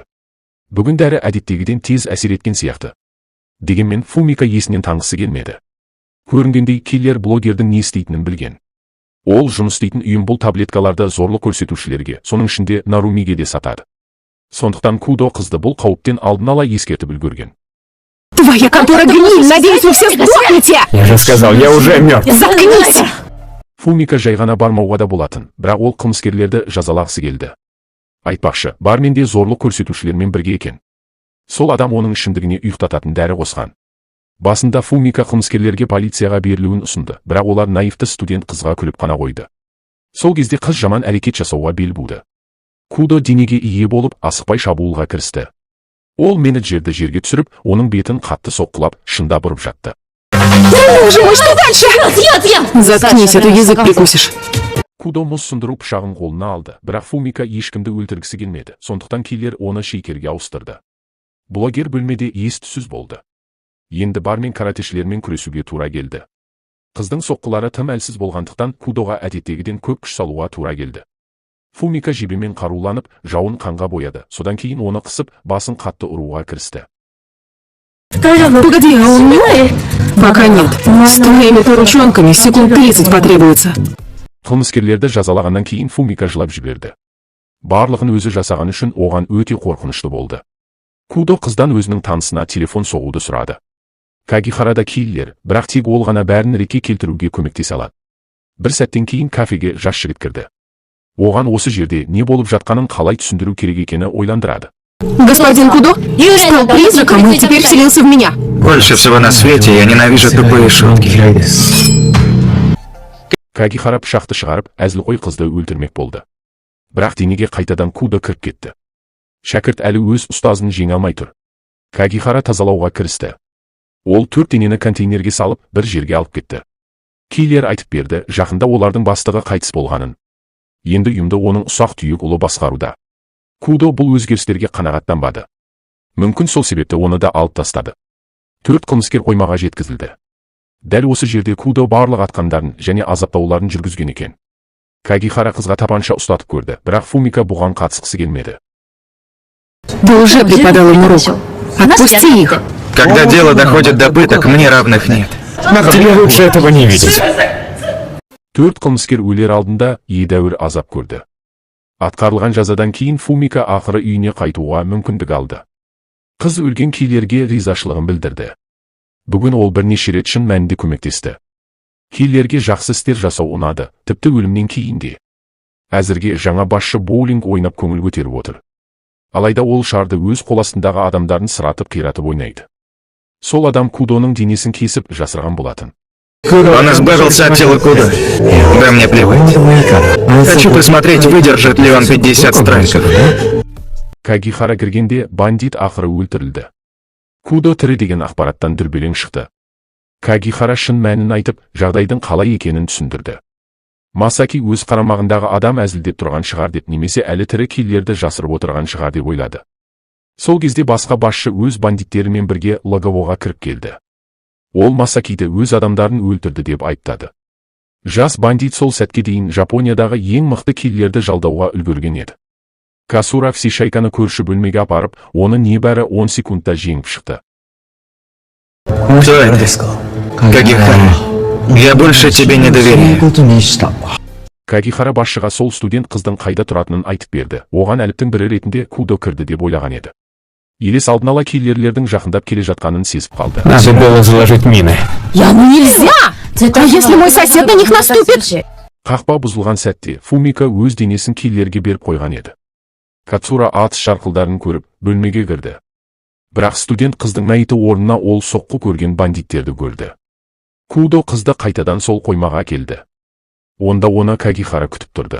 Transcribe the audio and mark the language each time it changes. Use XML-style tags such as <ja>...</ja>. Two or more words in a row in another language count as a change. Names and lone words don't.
<kk>Бүгін дәрі әдеттегіден тез әсер еткен сияқты. Дегенмен Фумика есінен таңғысы келмеді. Көрінгендей киллер блогердің не істейтінін білген. Ол жұмыс істейтін ұйым бұл таблеткаларды зорлық көрсетушілерге, соның ішінде Нарумиге де сатады. Сондықтан Кудо қызды бұл қауіптен алдын ала ескертіп үлгерген.</kk> <ru>Твоя контора гниль, надеюсь, вы все сдохнете! Я же сказал, я уже мертв. Заткнись!</ru> <kk>Фумика жай ғана бармауға да болатын, бірақ ол қылмыскерлерді жазалағысы келді. Айтпақшы, барменде зорлық көрсетушілермен бірге екен. Сол адам оның ішімдігіне ұйықтататын дәрі қосқан. Басында Фумика қылмыскерлерге полицияға берілуін ұсынды, бірақ олар наивті студент қызға күліп қана қойды. Сол кезде қыз жаман әрекет жасауға бел буды. Кудо денеге ие болып, асықпай шабуылға кірісті. Ол менеджерді жерге түсіріп, оның бетін қатты соққылап, шында бұрып жатты.</kk> <ru>Боже мой, что дальше? Заткнись, а то язык прикусишь.</ru> <kk>Кудо мұз сындыру пышағын қолына алды, бірақ Фумика ешкімді өлтіргісі келмеді, сондықтан кейлер оны шейкерге ауыстырды. Блогер бөлмеде ес-түссіз болды. Енді бармен каратешілермен күресуге тура келді. Қыздың соққылары тым әлсіз болғандықтан Кудоға әдеттегіден көп күш салуға тура келді. Фумика жебемен қаруланып, жауын қанға бояды, содан кейін оны қысып, басын қатты ұруға кірісті.</kk> <ru>Погоди, а он милый? Пока нет. С твоими-то ручонками секунд 30 потребуется.</ru> <kk>Қылмыскерлерді жазалағаннан кейін Фумика жылап жіберді. Барлығын өзі жасаған үшін оған өте қорқынышты болды. Кудо қыздан өзінің танысына телефон соғуды сұрады. Кагихарада киллер, бірақ тек ол ғана бәрін ретке келтіруге көмектесе алады. Бір сәттен кейін кафеге жас жігіт кірді. Оған осы жерде не болып жатқанын қалай түсіндіру керек екені ойландырады.</kk> <ru>Господин Кудо стал призраком и теперь вселился в меня. Больше всего на свете я ненавижу тупые шутки.</ru> <kk>Кагихара пышақты шығарып, әзілқой қызды өлтірмек болды. Бірақ денеге қайтадан Кудо кіріп кетті. Шәкірт әлі өз ұстазын жеңе алмай тұр. Кагихара тазалауға кірісті. Ол 4 денені контейнерге салып, бір жерге алып кетті. Киллер айтып берді, жақында олардың бастығы қайтыс болғанын. Енді ұйымды оның ұсақ түйек ұлы басқаруда. Кудо бұл өзгерістерге қанағаттанбады. Мүмкін сол себепті оны да алып тастады. 4 қылмыскер қоймаға жеткізілді. Дәл осы жерде Кудо барлық атқандарын және азаптауларын жүргізген екен. Кагихара қызға тапанша ұстатып көрді, бірақ Фумика бұған қатысқысы келмеді. Ты уже преподал им урок. Отпусти их. Когда дело доходит до пыток, мне равных нет. Тебе лучше этого не видеть. 4 қылмыскер өлер алдында едәуір азап көрді. Атқарылған жазадан кейін Фумика ақыры үйіне қайтуға мүмкіндік алды. Қыз өлген киллерге ризашылығын білдірді. Бүгін ол бірнеше рет шын мәнінде көмектесті. Киллерге жақсы істер жасау ұнады, тіпті өлімнен кейін де. Әзірге жаңа басшы боулинг ойнап көңіл көтеріп отыр. Алайда ол шарды өз қол астындағы адамдарын сыратып қиратып ойнайды. Сол адам Кудоның денесін кесіп жасырған болатын.</kk> <ru>Он избавился от тела Кудо. Да мне плевать. Хочу посмотреть, выдержит ли он 50 страйков.</ru> <kk>Кагихара кіргенде бандит ақыры өлтірілді. Кудо тірі деген ақпараттан дүрбелең шықты. Кагихара шын мәнін айтып, жағдайдың қалай екенін түсіндірді. Масаки өз қарамағындағы адам әзілдеп тұрған шығар деп, немесе әлі тірі киллерді жасырып отырған шығар деп ойлады. Сол кезде басқа басшы өз бандиттерімен бірге Лагавоға кіріп келді. Ол Масакиді өз адамдарын өлтірді деп айыптады. Жас бандит сол сәтке дейін Жапониядағы ең мықты киллерді жалдауға үлгерген еді. Касура Всешайканы көрші бөлмеге апарып, оны небәрі 10 секундта жеңіп шықты.</kk> <ru>Кагихара, я больше тебе не доверяю.</ru> <kk>Кагихара басшыға сол студент қыздың қайда тұратынын айтып берді. Оған әліптің бірі ретінде Кудо кірді деп ойлаған еді. Елес алдын ала киллерлердің жақындап келе жатқанын сезіп қалды.</kk> <ru>Надо было заложить мины. Нельзя! А если мой сосед на них наступит?</ru> <kk>Қақпа бұзылған сәтте Фумика өз денесін киллерге беріп қойған еді. Кацура атыс жарқылдарын көріп, бөлмеге кірді. Бірақ студент қыздың мәйіті орнына ол соққы көрген бандиттерді көрді. Кудо қызды қайтадан сол қоймаға келді. Онда оны Кагихара күтіп тұрды.</kk>